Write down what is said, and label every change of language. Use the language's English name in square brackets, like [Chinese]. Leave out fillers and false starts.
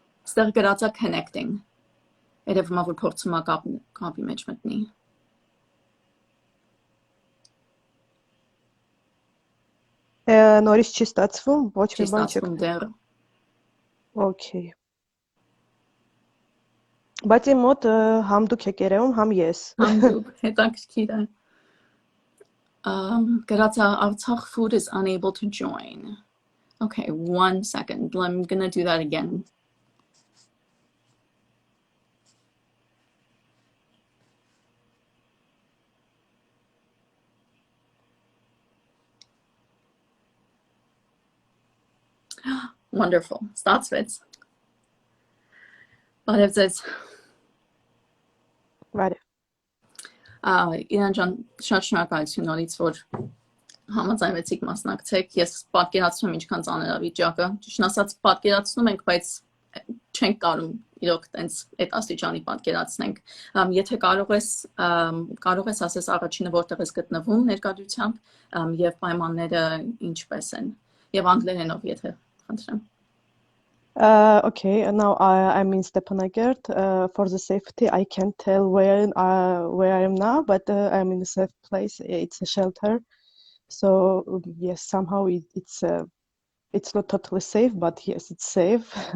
[Armenian] Ստեղ գրած է connecting. Երևում է որ փորձում է կապի մեջ մտնի։ Նորից չի ստացվում, ոչ մի Չի բան չեք։ ստացվում դեռ։ [English] Okay. [Armenian] Բայց իմ մոտ համ դուք եք երևում, համ ես։ Համ դուք, հետաքրքիր է։ Գրած է Artsakh food [English] is unable to join. Okay, 1 second. I'm gonna do that again. [Armenian] Wonderful. Ստացվեց։ Բարև ձեզ։ Բարև։ Իրան ջան, շատ շնորհակալություն նորից, որ համաձայնվեցիք մասնակցեք։ Ես պատկերացնում եմ ինչքան ծանր է վիճակը։ Ճիշտ ասած, պատկերացնում ենք, բայց չենք կարող իրոք տենց այդ աստիճանի պատկերացնենք։ Եթե կարող ես ասես առաջինը որտեղ ես գտնվում ներկայությամբ եւ պայմանները ինչպես են եւ անգլերենով եթե խնդրեմ։ [English] Okay, now I'm in Stepanakert. For the safety, I can't tell where I am now, but I'm in a safe place. It's a shelter. So yes, somehow it's not totally safe, but yes, it's safe.